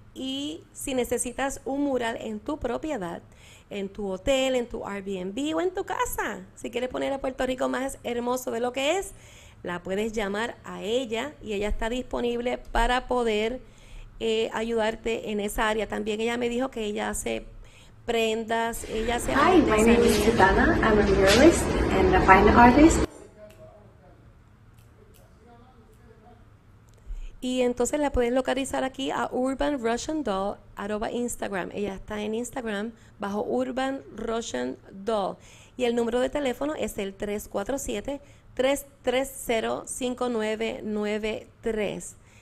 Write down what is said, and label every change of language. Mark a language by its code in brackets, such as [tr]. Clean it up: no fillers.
[es] Y si necesitas un mural en tu propiedad, en tu hotel, en tu Airbnb o en tu casa, si quieres poner a Puerto Rico más hermoso de lo que es, la puedes llamar a ella y ella está disponible para poder ayudarte en esa área. También ella me dijo que ella hace prendas, ella hace [en] Hi, my name is Titana. I'm a muralist and a fine artist. [es] Y entonces la puedes localizar aquí a Urban Russian Doll @Instagram. Ella está en Instagram bajo Urban Russian Doll. Y el número de teléfono es el 347-330-5993.